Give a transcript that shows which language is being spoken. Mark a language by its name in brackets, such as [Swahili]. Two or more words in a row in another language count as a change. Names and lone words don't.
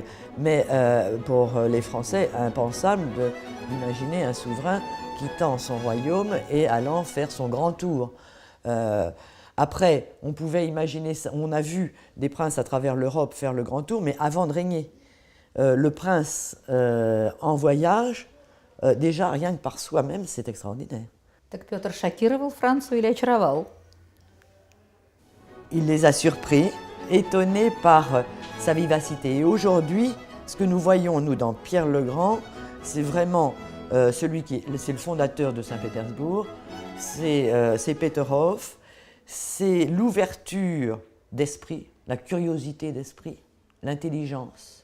[French] Mais pour les Français, impensable d'imaginer un souverain quittant son royaume et allant faire son grand tour. Après, on pouvait imaginer ça, on a vu des princes à travers l'Europe faire le grand tour, mais avant de régner. Le prince en voyage, déjà rien que par soi-même, c'est extraordinaire. [Russian] Так Петр шокировал Францию или очаровал? [French] Il les a surpris, étonnés par sa vivacité. Et aujourd'hui, ce que nous voyons, nous, dans Pierre le Grand, c'est vraiment c'est le fondateur de Saint-Pétersbourg, c'est Peterhof, c'est l'ouverture d'esprit, la curiosité d'esprit, l'intelligence.